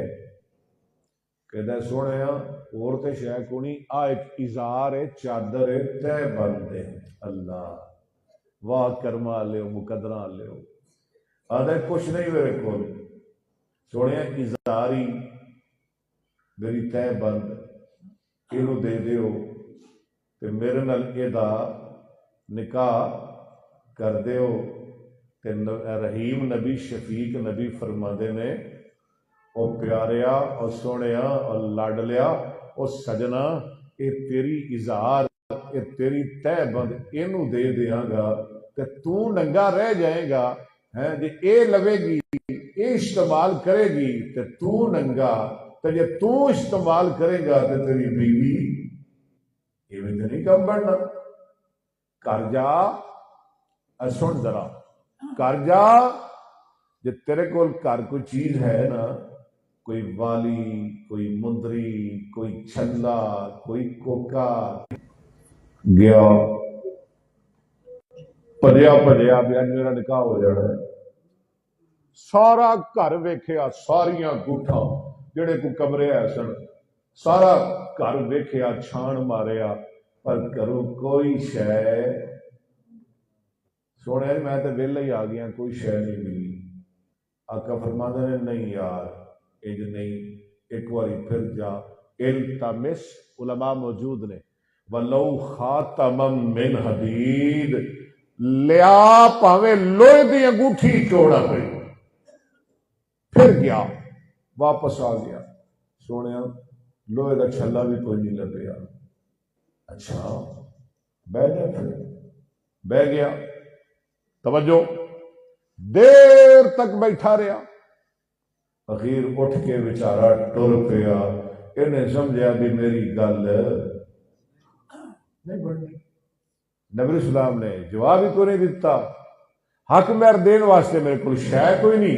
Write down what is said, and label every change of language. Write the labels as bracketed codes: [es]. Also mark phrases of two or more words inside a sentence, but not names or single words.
[pa] کہتا سونے اور تے شے کو نہیں، آ ایک اظہار ہے، چادر ہے، تہ بند ہے، اللہ واہ کرما لیو مقدرہ لیو، آدھا کچھ نہیں میرے کول، سونے اظہاری میری تہ بند اینو دے دیو تے میرے نال ایدا نکاح کر دیو۔ تے رحیم نبی شفیق نبی فرماندے نے او پیاریا او سونیا او لاڈلیا او سجنا، اے تیری اظہار اے تیری تہ بند اینو دے دیاں گا تے تو ننگا رہ جائے گا، جے اے لوے گی اے استعمال کرے گی تے تو ننگا، تے جے تو استعمال کرے گا تے تیری بیوی ایویں تے نہیں کم بننا۔ کر جا، سن ذرا کر جا، جے تیرے کول گھر کوئی چیز ہے نا، کوئی والی، کوئی مندری، کوئی چھلا، کوئی کوکا، گیا پجیا بھی اج میرا نکاح ہو جانا ہے، سارا گھر ویکھیا، ساریاں گٹھاں جڑے کو کمرے ہے سن سارا گھر ویکھیا، چھان ماریا، پر گھروں کوئی شے، سونے میں تے ویلا ہی آ گیا، کوئی شے نہیں ملی۔ [ur] آقا فرماتے ہیں [pa] نہیں یار انج نہیں، ایک باری پھر جا، التمس، علماء موجود نے، [ar] ولو خاتما من حدید، [pa] لیا پاویں لوہے دی انگوٹھی کیوں نہ ہوئی، پھر گیا واپس آ گیا، سونے لوہے کا چھلا بھی کوئی نہیں لبیا۔ اچھا بہ جا، پھر بہ گیا، توجہ دیر تک بیٹھا رہا، اخیر اٹھ کے بیچارہ ٹر پیا، انہیں سمجھا بھی میری گل نہیں بننی، نبی السلام نے جواب ہی کو نہیں دیتا، حق مہر دین واسطے میرے کو شے کوئی نہیں۔